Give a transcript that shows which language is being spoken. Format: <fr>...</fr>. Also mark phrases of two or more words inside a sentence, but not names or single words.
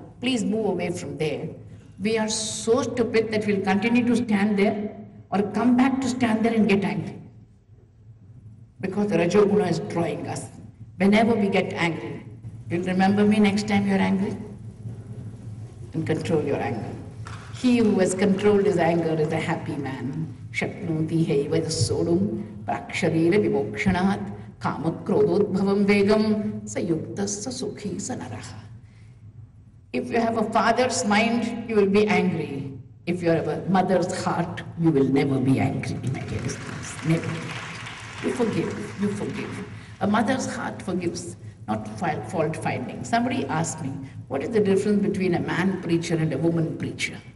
<en>Please move away from there. We are so stupid that we'll continue to stand there or come back to stand there and get angry. Because the Rajoguna is drawing us. Whenever we get angry, you'll remember me next time you're angry? And control your anger. He who has controlled his anger is a happy man.</en> <sa>Shaknoti heiva sodum praksharira vimokshanat kama krododbhavam vegam sayuktasya sukhi sanaraha.</sa> <en>If you have a father's mind, you will be angry. If you have a mother's heart, you will never be angry, my dear listeners. Never. You forgive. A mother's heart forgives, not fault finding. Somebody asked me, what is the difference between a man preacher and a woman preacher?</en>